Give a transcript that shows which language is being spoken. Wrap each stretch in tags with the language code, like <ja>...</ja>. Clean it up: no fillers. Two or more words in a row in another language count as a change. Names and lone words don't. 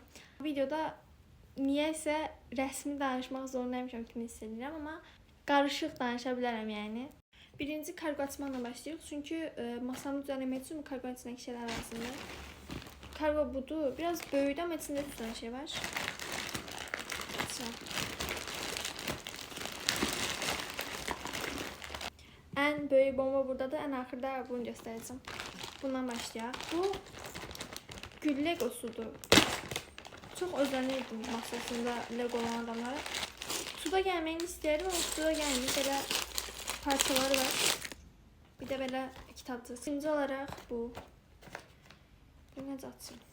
<az>Videoda niyəsə rəsmi danışmaq zorundaymışam kimi hiss edirəm, amma qarışıq danışa bilərəm yəni. Birinci kargo açmaqla başlayırıq. Çünki masamı düzənləmək üçün bu kargo içindəki şeylər lazımdır. Kargo budur. Biraz böyükdür, amma içində</az> <tr>bir sürü şey</tr> <az>var.</az> <tr>En büyük bomba buradadır.</tr> <az>En axırda bunu göstereceğim. Bundan başlayaq. Bu gül legosudur. Çox özənirdim masasında lego olan adamlara. Suda gəlməyini istəyirdim, ama suda gəlməyib. Belə parçaları var. Bir de belə kitabdır.</az> <tr>İkinci olarak</tr> <az>bu. Bu necə açım?</az>